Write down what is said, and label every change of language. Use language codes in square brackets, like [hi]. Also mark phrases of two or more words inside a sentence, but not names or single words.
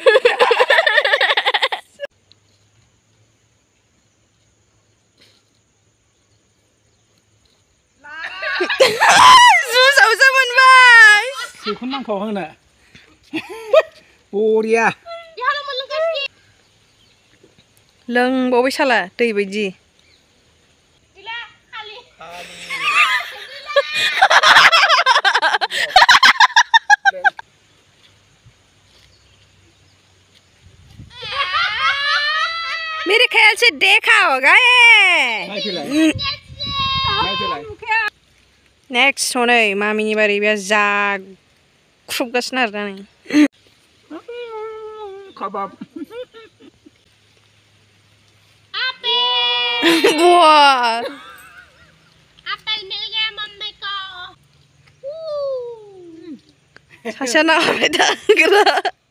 [brx] जुसावसो मोनबाय बेखौनो नांखाव होनो बरिया लोंबावबाय साला दै बायदि [hi] मेरे ख्याल से देखा होगा ये नेक्स्ट [brx] हनै मामिनि बारै बे जाख्रुबगासिनो आरो दा नै खबाब Wow. [hi] Apple मिल गया मम्मी को [brx] सासेया नांबाय थाग्रा